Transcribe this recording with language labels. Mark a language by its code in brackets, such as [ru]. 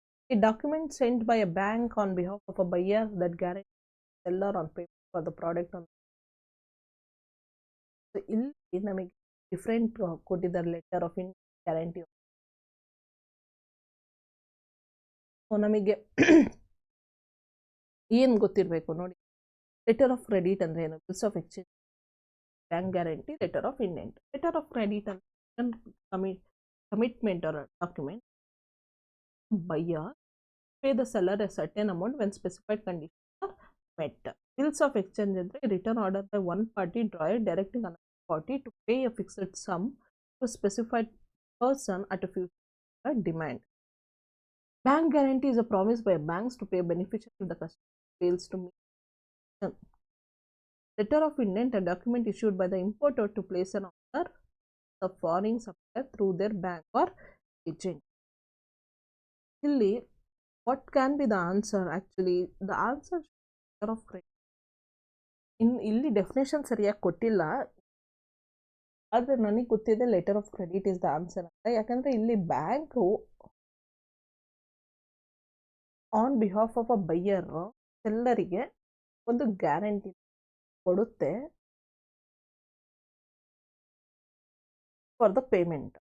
[en] A document sent by a bank on behalf of a buyer that guarantees the seller on payment for the product on. [kn] So ಇಲ್ಲಿ ನಮಗೆ different ಕೊಟ್ಟಿದ್ದಾರೆ, letter of in guarantee. ನಮಗೆ ಏನು ಗೊತ್ತಿರಬೇಕು ನೋಡಿ, letter of credit ಅಂದರೆ ಏನು, bills of exchange, bank guarantee, letter of indent. [en] Letter of credit ಅಂದರೆ commitment or document buyer pay the seller a certain amount when specified conditions are met. Bills of exchange ಅಂದರೆ written order by one party drawer directing another party to pay a fixed sum to a specified person at a future demand. Bank guarantee is a promise by banks to pay beneficiary if the customer fails to meet. Letter of intent, a document issued by the importer to place an order the foreign supplier through their bank or agent. ಇಲ್ಲಿ what can be the answer? Actually the answer is letter of credit. [kn] ಇಲ್ಲಿ definition ಸರಿಯಾಗಿ ಕೊಟ್ಟಿಲ್ಲ, ಆದರೆ ನನಗೆ ಗೊತ್ತಿದೆ [en] letter of credit is the answer [kn] ಅಂತ. ಯಾಕಂದರೆ ಇಲ್ಲಿ bank [en] on behalf of a buyer [kn] ಸೆಲ್ಲರಿಗೆ ಒಂದು ಗ್ಯಾರಂಟಿ ಕೊಡುತ್ತೆ [en] For the payment.